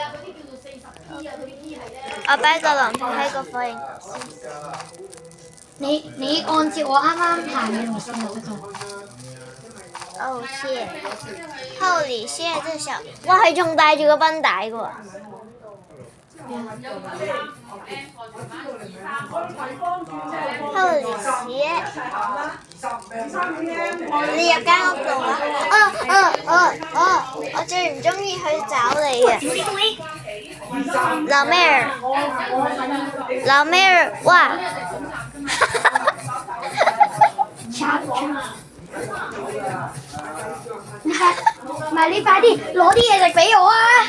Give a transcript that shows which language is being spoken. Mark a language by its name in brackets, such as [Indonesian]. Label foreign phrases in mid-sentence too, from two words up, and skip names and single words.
[Cantonese] 我擺個狼皮喺個火形。你按照我啱啱行嘅路線就得㗎。 [English] Oh shit！ Holy shit！ [Cantonese] 真係小，哇係仲帶住個繃帶嘅喎。 [English] Holy shit！ [Cantonese] 你入間屋度啊！我最唔中意去找你啊！老妹兒，哇！你快啲攞啲嘢食俾我啊！